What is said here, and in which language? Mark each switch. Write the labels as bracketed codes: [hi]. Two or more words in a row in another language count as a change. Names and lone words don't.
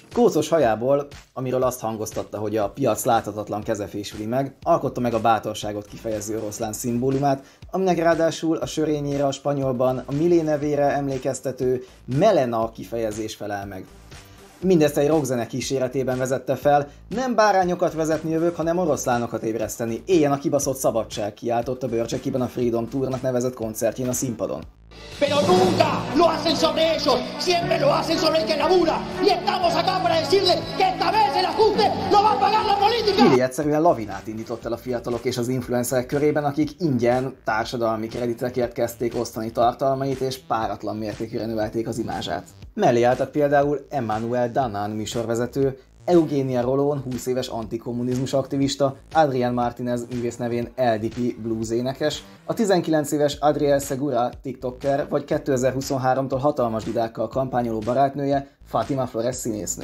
[hu] Kócos hajából, amiről azt hangoztatta, hogy a piac láthatatlan keze fésüli meg, alkotta meg a bátorságot kifejező oroszlán szimbólumát, aminek ráadásul a sörényére a spanyolban a Milei nevére emlékeztető Melena kifejezés felel meg. Mindezt egy rockzene kíséretében vezette fel, nem bárányokat vezetni jövök, hanem oroszlánokat ébreszteni. Éljen a kibaszott szabadság, kiáltott Bőrcsekiben a Freedom Tournak nevezett koncertjén a színpadon. [es] Pero nunca lo hacen sobre ellos, siempre lo hacen sobre el que labura. Y estamos acá para decirle que esta vez el ajuste lo va a pagar la política. [hu] Milei egyszerűen lavinát indított el a fiatalok és az influencerek körében, akik ingyen társadalmi kreditekért kezdték osztani tartalmait és páratlan mértékűre növelték az imázsát. Mellé álltak például Emmanuel Danan műsorvezető, Eugenia Rolón 20 éves antikommunizmus aktivista, Adrián Martínez művész nevén LDP blues énekes, a 19 éves Adriel Segura tiktoker, vagy 2023-tól hatalmas didákkal kampányoló barátnője, Fátima Flores színésznő.